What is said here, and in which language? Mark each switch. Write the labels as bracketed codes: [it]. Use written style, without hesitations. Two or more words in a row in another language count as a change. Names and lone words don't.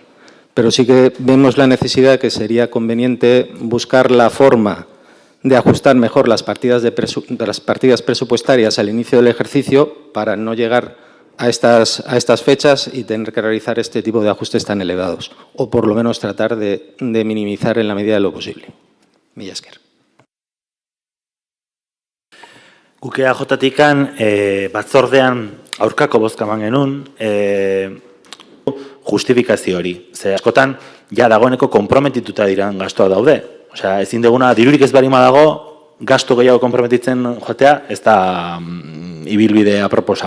[es] Pero sí que vemos la necesidad que sería conveniente buscar la forma de ajustar mejor las partidas presupuestarias al inicio del ejercicio para no llegar a estas fechas y tener que realizar este tipo de ajustes tan elevados, o por lo menos tratar de minimizar en la medida de lo posible. [eu] Mila esker. Guk EAJ-tikan batzordean aurkako bozka eman genuen justifikazio hori. Ze askotan, ja dagoeneko konprometituta diran gastoa daude. Osea, ezin duguna, dirurik ez barima dago, gasto gehiago konprometitzen joatea, ez da ibilbide aproposa.